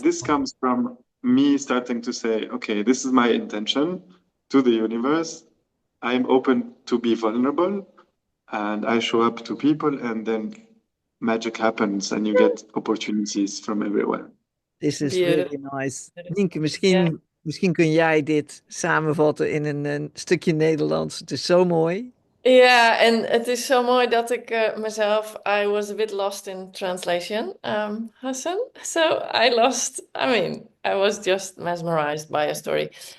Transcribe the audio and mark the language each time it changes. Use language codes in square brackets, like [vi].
[en] this comes from me starting to say, okay, this is my intention to the universe. I'm open to be vulnerable, and I show up to people, and then magic happens and you get opportunities from everywhere. This is Beautiful. really nice. Nienke, [nl] Ja. misschien kun jij dit samenvatten in een stukje Nederlands. Het is zo mooi. Ja, en het is zo mooi dat ik mezelf, [en] I was a bit lost in translation, [nl] Hassan. [en] So I mean, I was just mesmerized by a story.